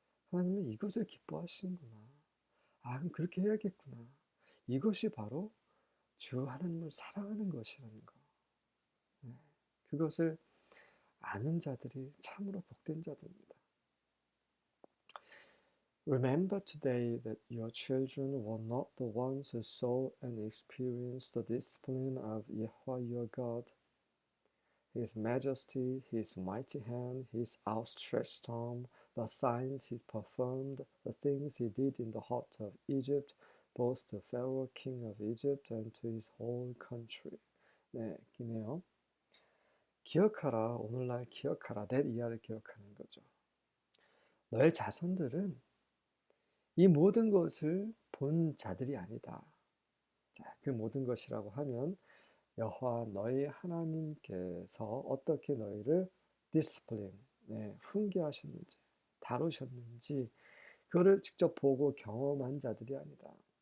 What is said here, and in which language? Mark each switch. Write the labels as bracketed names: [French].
[Korean] 하나님은 이것을 기뻐하시는구나. 아, 그럼 그렇게 해야겠구나. 이것이 바로 주 하나님을 사랑하는 것이라는 거. 네, 그것을 아는 자들이 참으로 복된 자들입니다. [English] Remember today that your children were not the ones who saw and experienced the discipline of Yahweh your God, His majesty, His mighty hand, His outstretched arm, the signs He performed, the things He did in the heart of Egypt, both to Pharaoh king of Egypt and to his whole country. [Korean] 네, 기네요. 기억하라, 오늘날 기억하라, 내 이하를 기억하는 거죠. 너의 자손들은 이 모든 것을 본 자들이 아니다. 자, 그 모든 것이라고 하면 여호와 너희 하나님께서 어떻게 너희를 디스플린, 훈계하셨는지, 다루셨는지 그거를 직접 보고 경험한 자들이 아니다.